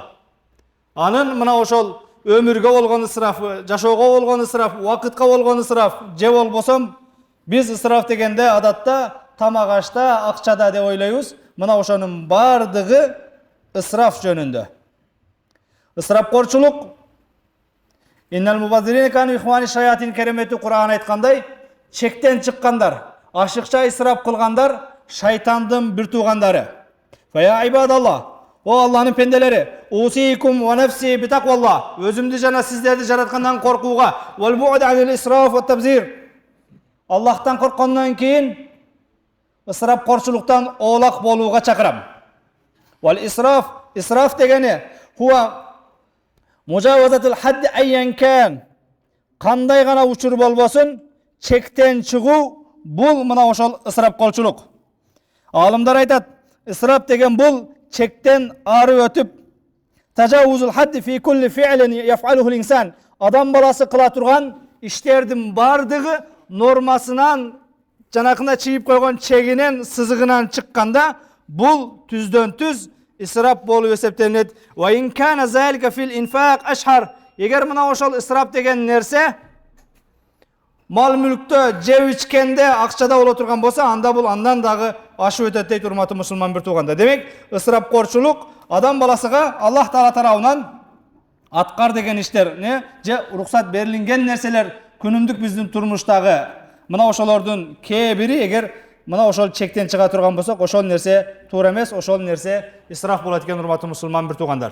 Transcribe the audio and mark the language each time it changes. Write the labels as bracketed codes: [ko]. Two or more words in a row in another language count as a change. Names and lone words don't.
[ky] Анын мына ошол өмүргө болгон ысрафы, жашоого болгон ысраф, убакытка болгон ысраф, же болбосом биз ысраф дегенде адатта тамак ашта, акчада деп ойлойбуз. Мына ошонун бардыгы ысраф жөнүндө. Ысрафкорчулук [ar] إن المبذرين كانوا إخوان الشياطين [ky] керемети Кур'ан айткандай, чектен чыккандар, ашыкча ысраф кылгандар шайтандын бир туугандары. [ar] فيا عباد الله, [ky] о Аллахнын пенделери, [ar] أوصيكم ونفسي بتقوى الله, [ky] өзүмдү жана сиздерди жараткандан коркууга, [ar] والبعد عن الإسراف والتبذير. [ky] Аллахтан корккондон кийин ысрафкорчулуктан оолак болууга чакырам. [ar] والإسراف дегени هو مجاوزة الحد أيا كان. [ky] Кандай гана учур болбосун, чектен чыгуу бул мына ошол ысрафкорчулук. Алымдар айтат, ысраф деген бул чектен ары өтүп, [ar] تجاوز الحد في كل فعل يفعله الإنسان. [ky] Адам баласы кыла турган иштердин бардыгы нормасынан жанакына чийип койгон чегинен, сызыгынан чыкканда, бул түздөн түз исраф болуп эсептелет. [ar] وإن كان ذلك في الإنفاق أشهر. [ky] Эгер мына ошол исраф деген нерсе мал мүлктө жеп ичкенде акчада боло турган болсо, анда бул андан дагы ашып өтөт дейт урматтуу мусулман бир тууганда. Демек, ысрафкорчулук адам баласыга Аллах Таала тарабынан аткар деген иштер, же уруксат берилген нерселер күнүмдүк биздин турмуштагы мына ошолордун кээ бири эгер мына ошол чектен чыга турган болсок, ошол нерсе туура эмес, ошол нерсе исраф болот экен урматтуу мусулман бир туугандар.